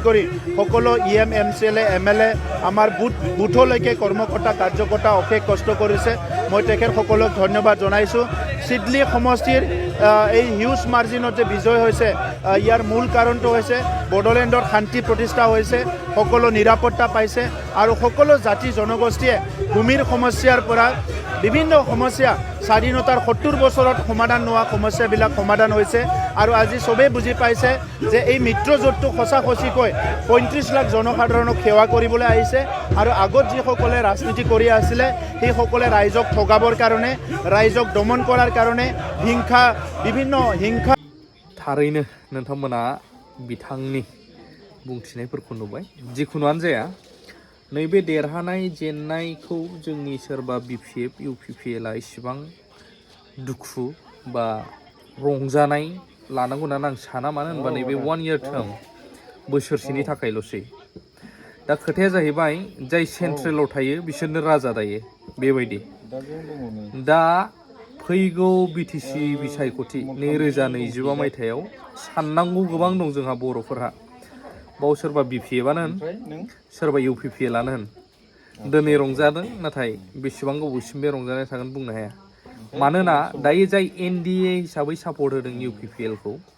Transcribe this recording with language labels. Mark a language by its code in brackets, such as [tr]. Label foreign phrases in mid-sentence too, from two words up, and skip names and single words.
[as] কৰি সকলো EM MCLA MLA আমাৰ বুথলৈকে কৰ্মকৰ্তা কাৰ্যকৰ্তা অশেষ কষ্ট কৰিছে মই তেখেতসকলক ধন্যবাদ জনাইছোঁ চিডলি সমষ্টিৰ এই [en] huge margin [as] যে বিজয় হৈছে ইয়াৰ মূল কাৰণটো হৈছে বড়োলেণ্ডৰ শান্তি প্ৰতিষ্ঠা হৈছে সকলো নিৰাপত্তা পাইছে আৰু সকলো জাতি জনগোষ্ঠীয়ে ভূমিৰ সমস্যাৰ পৰা বিভিন্ন সমস্যা স্বাধীনতাৰ 70 বছৰত সমাধান নোহোৱা সমস্যাবিলাক সমাধান হৈছে আৰু আজি চবেই বুজি পাইছে যে এই মিত্ৰজোঁটটো সঁচা সঁচিকৈ 35 লাখ জনসাধাৰণক সেৱা কৰিবলৈ আহিছে আৰু আগত যিসকলে ৰাজনীতি কৰি আছিলে সেইসকলে ৰাইজক ঠগাবৰ কাৰণে ৰাইজক দমন কৰাৰ কাৰণে বিভিন্ন হিংসা [brx] थारैनो नोंथांमोना बिथांनि बुंथिनायफोरखौ नुबाय जिखुनुआनो जाया नैबे देरहानाय जेननायखौ जोंनि सोरबा BPF UPPLआ इसिबां दुखु बा रंजानाय लानांगौ होननानै आं साना मानो होनबा नैबे [en] 1 year term [brx] बोसोरसेनि थाखायल'सै दा खोथाया जाहैबाय जाय सेन्ट्रेलाव थायो बिसोरनो राजा दायो बेबायदि दा फैगौ BTC बिसायख'थि 2025 मायथाइयाव साननांगौ गोबां दं जोंहा बर'फोरहा बाव सोरबा BPFआनो होन सोरबा UPPLआनो होन दिनै रंजादों नाथाय बेसेबां गोबावसिम बे रंजानाय थागोन बुंनो हाया मानोना दायो जाय NDA हिसाबै सापर्ट होदों UPPLखौ